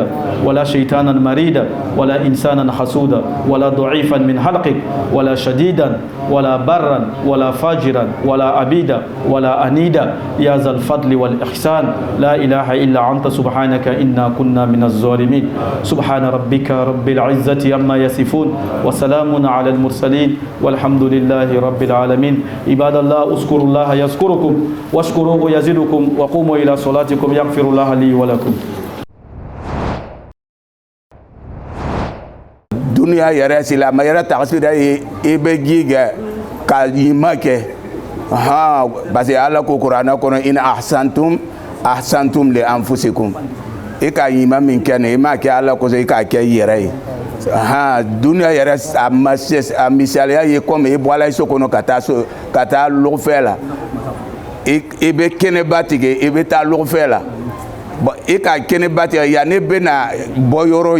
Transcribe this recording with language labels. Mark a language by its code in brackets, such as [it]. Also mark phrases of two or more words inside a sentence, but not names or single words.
[ar] ولا شيطانا مريدا ولا إنسانا حسودا ولا ضعيفا من حلقك ولا شديدا ولا برا ولا فاجرا ولا عبيدا ولا أنيدا يا ذا الفضل والإحسان لا إله إلا أنت سبحانك إنا كنا من الظالمين سبحان ربك رب العزة عما يصفون وسلام على المرسلين والحمد لله رب العالمين عباد الله اذكروا الله يذكركم واشكروه يزدكم وقوموا إلى صلاتكم يغفر الله لي ولكم [bm] dunia yɛrɛ silama yɛrɛ tagasira ye i bɛ ji kɛ ka ɲuman kɛ [fr] parce que [bm] ala ko kuranɛ kɔnɔ [ar] إن أحسنتم لأنفسكم [bm] i ka ɲuman min kɛ nin i m'a kɛ ala kosɔn i k'a kɛ i yɛrɛ ye dunia yɛrɛ a misaliya ye comme i bɔra so kɔnɔ ka taa lɔgɔfɛ la i bɛ kɛnɛba tigɛ i bɛ taa lɔgɔfɛ la bon i ka kɛnɛba tigɛ yanni bɛna bɔ yɔrɔ